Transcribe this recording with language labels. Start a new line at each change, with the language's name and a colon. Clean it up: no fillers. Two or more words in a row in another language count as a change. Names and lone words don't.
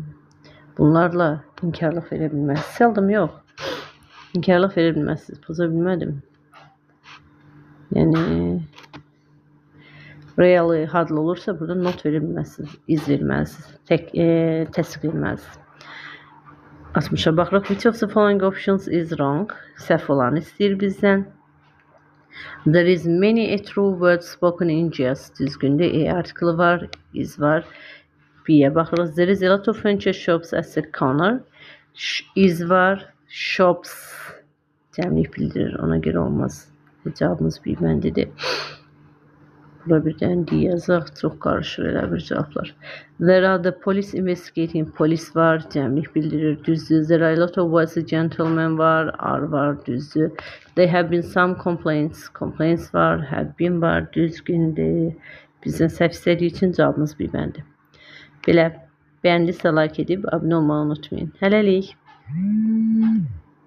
Azerbaijani: Bunlarla inkarlıq verə bilməzsiniz. Seldom yox. İnkarlıq verə bilməzsiniz. Poza bilmədim. Yəni
English: really, hardly
Azerbaijani: olursa burada not verə bilməzsiniz. İz verməlisiniz. Təsdiq verməlisiniz. 60'a baxırıq.
English: Which of the following options is wrong?
Azerbaijani: Səhv olanı istəyir bizdən.
English: There is many a true words spoken in jest.
Azerbaijani: Düzgündür. Article var, is var. B'ye baxırıq.
English: There is a lot of furniture shops at the corner.
Azerbaijani: Is var. Shops cəmlik bildirir. Ona görə olmaz. Cavabımız bir bəndidir. Bura bir dənə D yazaq. Çox qarışır elə bir cavablar.
English: There are the police investigating.
Azerbaijani: Polis var. Cəmlik bildirir. Düzdür.
English: There are a lot of was a gentleman var.
Azerbaijani: Are var. Düzdür.
English: They have been some complaints.
Azerbaijani: Complaints var.
English: Have been
Azerbaijani: var. Düzgündür. Bizdən səhv istədiyi üçün cavabımız bir bəndi. Belə bəyəndinizsə like edib abunə olmağı unutmayın. Hələlik.